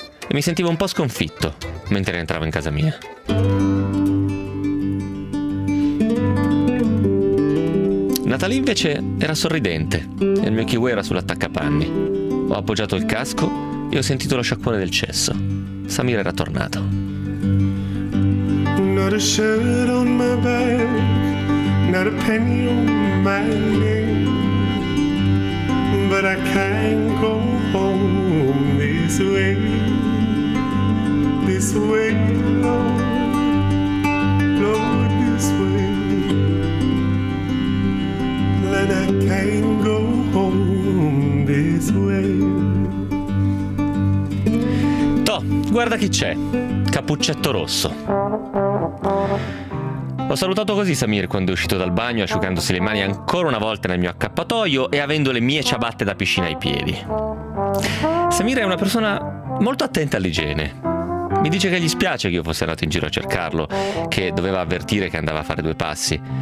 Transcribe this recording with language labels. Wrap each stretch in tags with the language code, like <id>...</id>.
<it>E mi sentivo un po' sconfitto mentre entravo in casa mia. Natalie invece era sorridente e il mio kiwi era sull'attaccapanni. Ho appoggiato il casco e ho sentito lo sciacquone del cesso. Samir era tornato.</it> <en>Not a shirt on my back, not a penny on my name. But I can't go home this way, this way, no, no, this way. And I can't go home this way.</en> <it>Toh, guarda chi c'è, Cappuccetto Rosso. L'ho salutato così Samir quando è uscito dal bagno, asciugandosi le mani ancora una volta nel mio accappatoio e avendo le mie ciabatte da piscina ai piedi. Samir è una persona molto attenta all'igiene. Mi dice che gli spiace che io fossi andato in giro a cercarlo, che doveva avvertire che andava a fare due passi.</it>